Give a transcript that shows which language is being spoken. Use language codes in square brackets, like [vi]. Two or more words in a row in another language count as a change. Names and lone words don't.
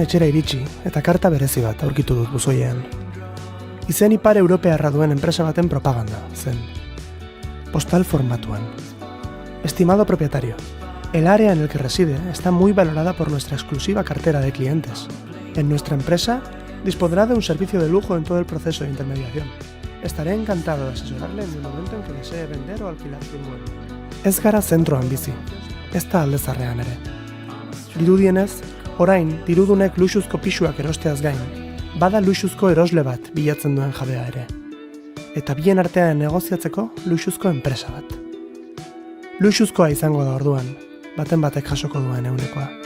[eu] etxera iritsi eta karta berezi bat aurkitu dut buzoiean. Izen ipar europearra duen enpresa baten propaganda, zen. Postal formatuan. [es] Estimado propietario, el área en el que reside está muy valorada por nuestra exclusiva cartera de clientes. En nuestra empresa dispondrá de un servicio de lujo en todo el proceso de intermediación. Estaré encantado de asesorarle en el momento en que desee vender o alquilar su inmueble. [eu] Ez gara zentroan bizi, ez da aldezarrean ere. Dirudienez, orain, dirudunek luxuzko pisuak erosteaz gain, bada luxuzko erosle bat bilatzen duen jabea ere. Eta bien artean negoziatzeko luxuzko enpresa bat. Luxuzkoa izango da orduan, baten batek jasoko duen eunekoa.